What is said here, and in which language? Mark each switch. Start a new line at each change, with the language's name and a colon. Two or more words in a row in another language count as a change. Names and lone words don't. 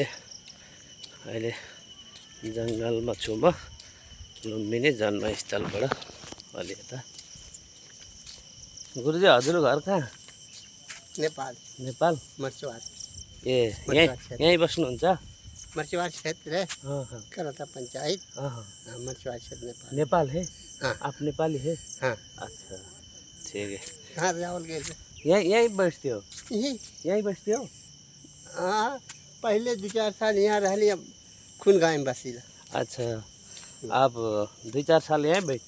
Nepali: अहिले जङ्गलमा छु म लुम्बिनी जन्मस्थलबाट अलि यता। गुरुजी हजुरको घर कहाँ? नेपाल। नेपाल मर्चवार। ए यहीँ बस्नुहुन्छ?
Hindi: मर्चवार क्षेत्र है। करौता पंचायत। मर्चवार क्षेत्र नेपाल। नेपाल है? हाँ। आप नेपाली है? हाँ। अच्छा ठीक है। कहाँ रावल गए थे? यहीं बैठते हो? यहीं बैठते हो? हाँ, पहले 2-4 साल यहाँ रह लिया, खून गाय में बसीला। अच्छा, आप 2-4 साल यहीं बैठते?